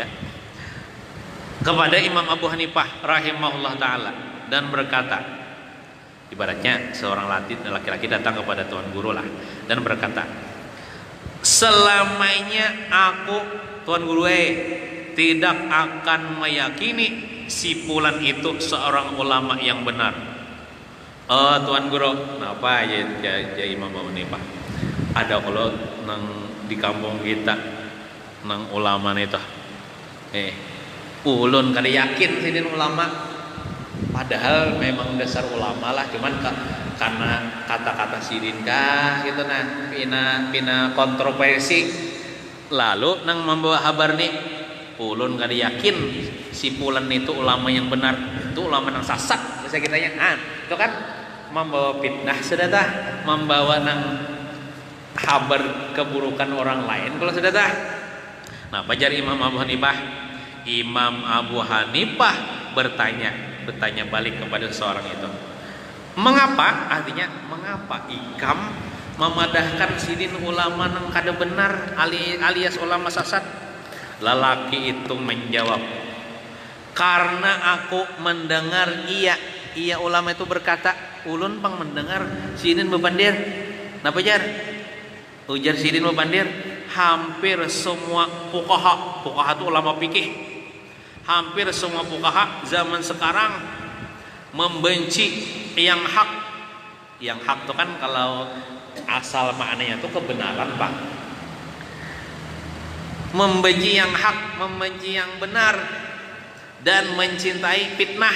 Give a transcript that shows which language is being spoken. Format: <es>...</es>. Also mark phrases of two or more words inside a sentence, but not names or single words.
<id>Kepada Imam Abu Hanifah rahimahullah taala dan berkata, ibaratnya seorang laki-laki datang kepada tuan guru lah dan berkata, selamanya aku tuan guru tidak akan meyakini si fulan itu seorang ulama yang benar. Tuan guru, kenapa ya Imam Abu Hanifah?</id> <bjn>Ada kalau nang di kampung kita nang ulama nih toh, ulun kada yakin sidin ulama, padahal memang dasar ulama lah, cuman karena kata-kata sidin kah gitu nah pina kontroversi, lalu nang membawa kabar nih ulun kada yakin si pulan itu ulama yang benar, itu ulama nang sasat bisa kitanya, itu kan membawa fitnah sudah dah, membawa nang kabar keburukan orang lain kalau sudah dah. Nah, pajar Imam Abu Hanifah.</bjn> <id>Imam Abu Hanifah bertanya balik kepada seorang itu.</id> <bjn>Mengapa? Artinya mengapa ikam memadahkan sidin ulama nang kada benar alias ulama sasat?</bjn> <id>Lelaki itu menjawab, karena aku mendengar ia ulama itu berkata,</id> <bjn>ulun pang mendengar sidin bebandir. Napa jar? Ujar sidin bebandir,</bjn> <id>hampir semua fuqaha itu ulama fikih, hampir semua fuqaha zaman sekarang membenci yang hak. Yang hak itu kan kalau asal maknanya itu kebenaran, Pak. Membenci yang hak, membenci yang benar, dan mencintai fitnah.</id>